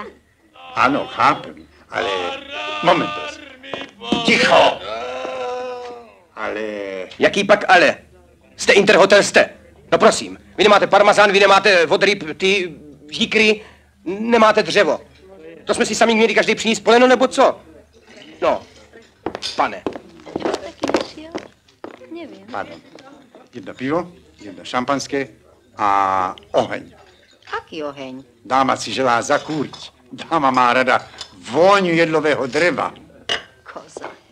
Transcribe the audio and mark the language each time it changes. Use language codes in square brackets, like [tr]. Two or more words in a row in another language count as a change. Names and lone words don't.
[sk] Ano, chápem, ale... Moment, prosím. Ticho! Ale... [cs] Jaký pak ale? Jste Interhotel, jste. No prosím, vy nemáte parmazán, vy nemáte vodryb, ty jíkry, nemáte dřevo. To jsme si sami měli každý přinést poleno, nebo co? No, pane. Pardon. [sk] Jedno pivo, jedno šampanské a oheň. Aký oheň? Dáma si želá zakúriť. Dáma má rada vôňu jedlového dreva. Koza.